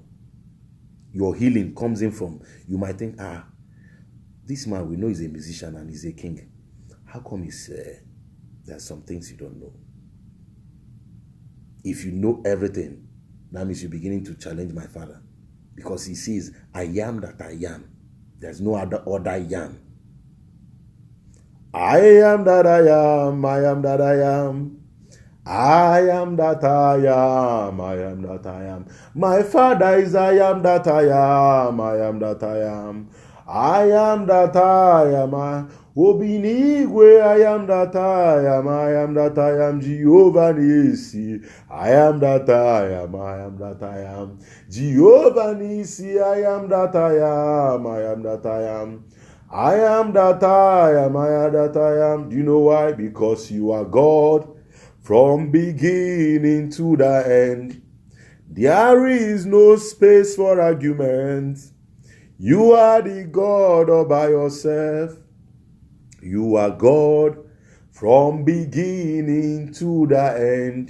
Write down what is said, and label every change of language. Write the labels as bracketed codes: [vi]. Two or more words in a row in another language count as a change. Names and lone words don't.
[en] Your healing comes in from. You might think, this man we know is a musician and he's a king. How come there's some things you don't know? If you know everything, that means you're beginning to challenge my Father. Because he says, I am that I am. There's no other I am. I am that I am. I am that I am. I am that I am. I am that I am. My Father is I am that I am. I am that I am. I am that I am. Obinigwe, I am that I am. I am that I am. Jehovah Nisi, I am that I am. I am that I am. Jehovah Nisi, I am that I am. I am that I am. I am that I am. I am that I am. Do you know why? Because you are God from beginning to the end. There is no space for argument. You are the God all by yourself. You are God from beginning to the end.